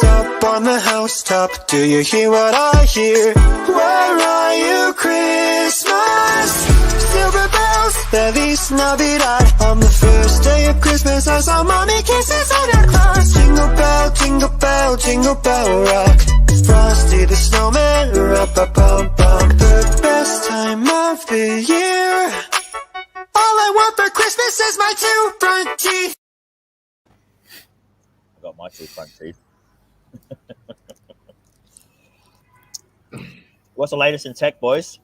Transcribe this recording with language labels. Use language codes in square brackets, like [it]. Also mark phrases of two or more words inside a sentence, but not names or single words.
[en] Up on the housetop, do you hear what I hear? Where are you, Christmas? Silver bells, [es] Feliz Navidad. [en] On the first day of Christmas, I saw mommy kissing Santa Claus. Jingle bell, jingle bell, jingle bell rock. Frosty the snowman, ra-ba-bum-bum. The best time of the year. All I want for Christmas is my 2 front teeth. I got my 2 front teeth. What's the latest in tech, boys?